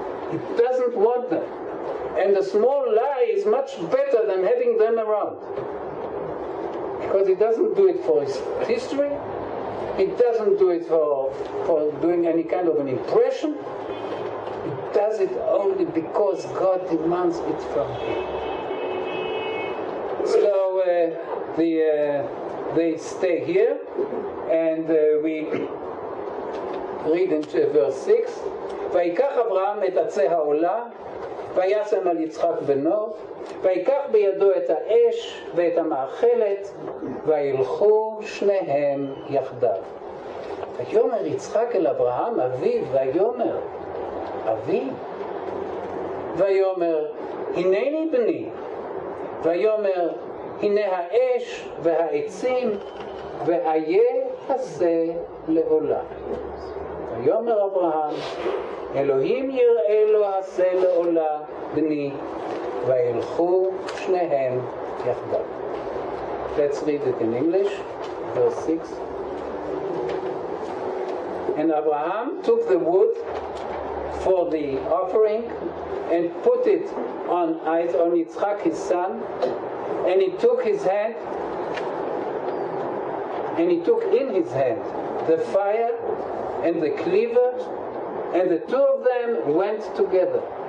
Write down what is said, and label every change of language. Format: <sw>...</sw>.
<en>He doesn't want them. And a small lie is much better than having them around. Because he doesn't do it for his history. He doesn't do it for doing any kind of an impression. He does it only because God demands it from him. So they stay here, and we read in verse 6,</en> <he>ויקח אברהם את עצי העולה, וישם על יצחק בנו, ויקח בידו את האש ואת המאכלת, וילכו שניהם יחדיו. ויאמר יצחק אל אברהם אביו, ויאמר אבי, ויאמר הנני בני, ויאמר הנה האש והעצים, ואיה עשה לעולה. ויאמר אברהם, אלוהים יראה לו עשה לעולה בני, וילכו שניהם יחדיו.</he> <en>Let's read it in English, verse 6. And Abraham took the wood for the offering and put it on Yitzchak, his son, and he took his hand, and he took in his hand the fire and the cleaver, and the two of them went together.</en>